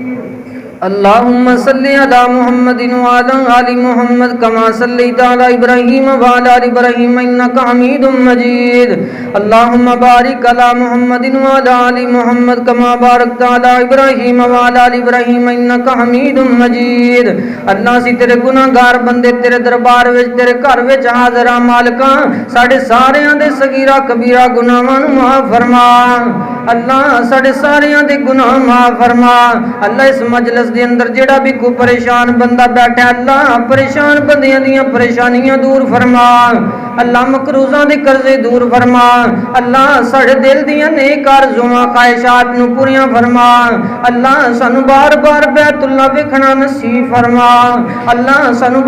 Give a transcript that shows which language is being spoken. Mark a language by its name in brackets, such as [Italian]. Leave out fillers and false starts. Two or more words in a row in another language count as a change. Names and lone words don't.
[Arabic] اللهم صل على محمد وعلى آل محمد كما صليت على إبراهيم وعلى آل إبراهيم إنك حميد مجيد اللهم بارك على محمد وعلى آل محمد كما باركت على إبراهيم وعلى آل إبراهيم إنك حميد مجيد [Punjabi] اللہ سی تیرے گناہگار بندے تیرے دربار وچ تیرے گھر وچ حاضر آ مالکا ساڈے ساریاں دے صغیرہ کبیرہ گناہاں نوں معاف فرما اللہ ساڈے ساریاں دے گناہ معاف فرما اللہ اس مجلس دے اندر جیہڑا بھی کوئی پریشان بندہ بیٹھا اللہ پریشان بندیاں دیاں پریشانیاں دور فرما اللہ مقروضاں دے قرضے دور فرما اللہ ساڈے دل دیاں نیک آرزوآں خواہشات نوں پوریاں فرما اللہ سانوں بار بار بیت اللہ ویکھنا نصیب فرما اللہ سانوں